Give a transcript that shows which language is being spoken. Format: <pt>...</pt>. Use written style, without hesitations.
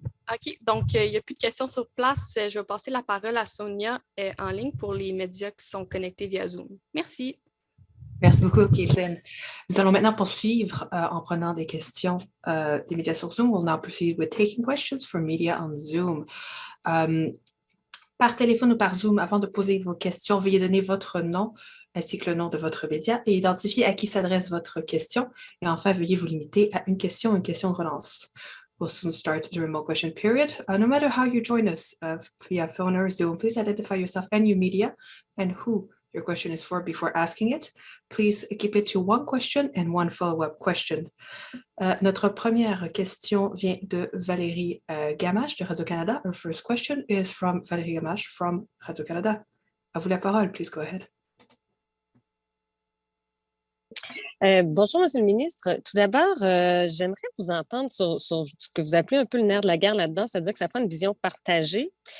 <fr>OK, donc il n'y a plus de questions sur place. Je vais passer la parole à Sonia en ligne pour les médias qui sont connectés via Zoom. Merci. Merci beaucoup, Caitlin. Nous allons maintenant poursuivre en prenant des questions des médias sur Zoom.</fr> <en>We'll now proceed with taking questions for media on Zoom.</en> <fr>Par téléphone ou par Zoom, avant de poser vos questions, veuillez donner votre nom ainsi que le nom de votre média et identifier à qui s'adresse votre question. Et enfin, veuillez vous limiter à une question de relance.</fr> <en>We'll soon start the remote question period. No matter how you join us via phone or Zoom, please identify yourself and your media and who your question is for before asking it. Please keep it to one question and one follow-up question.</en> <fr>Notre première question vient de Valérie Gamache de Radio-Canada.</fr> <en>Our first question is from Valérie Gamache from Radio-Canada.</en> <fr>À vous la parole,</fr> <en>please go ahead.</en> <fr>Bonjour, Monsieur le ministre. Tout d'abord, j'aimerais vous entendre sur ce que vous appelez un peu le nerf de la guerre là-dedans, c'est-à-dire que ça prend une vision partagée.</fr>